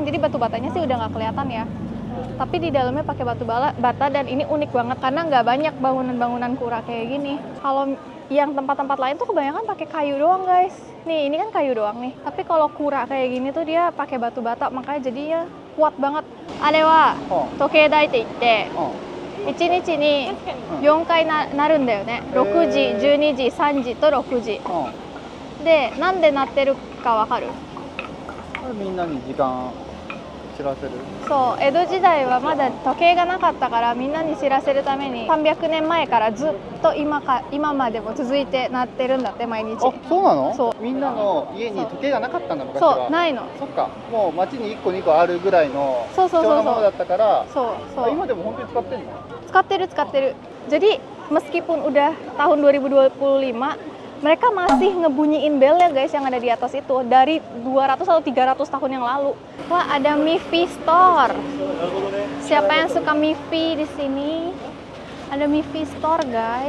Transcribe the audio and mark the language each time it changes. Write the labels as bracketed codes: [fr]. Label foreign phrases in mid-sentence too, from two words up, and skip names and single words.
[id] Jadi batu batanya sih udah nggak kelihatan ya. Tapi di dalamnya pakai batu bata dan ini unik banget karena nggak banyak bangunan-bangunan kura kayak gini. Kalau yang tempat-tempat lain tuh kebanyakan pakai kayu doang guys. Nih ini kan kayu doang nih. Tapi kalau kura kayak gini tuh dia pakai batu bata, makanya jadinya kuat banget. [ja] あれは時計台って言って 1日に4回なるんだよね。6時、12時、3時と6時。で、なんで鳴ってるかわかる？みんなに時間知らせる。そう、江戸時代はまだ時計がなかったからみんなに知らせるために300年前からずっと今までも続いて鳴ってるんだって毎日。あ、そうなの？そう。みんなの家に時計がなかったんだ昔は。そう、ないの。そっか、もう街に1個2個あるぐらいの貴そうそうそうそう重なものだったから。そう。今でも本当に使ってんの？使ってる。 [id] Jadi meskipun udah tahun 2025, mereka masih ngebunyiin bel ya guys yang ada di atas itu dari 200 atau 300 tahun yang lalu. Wah, ada Miffy Store. Siapa yang suka Miffy di sini? Ada Miffy Store guys.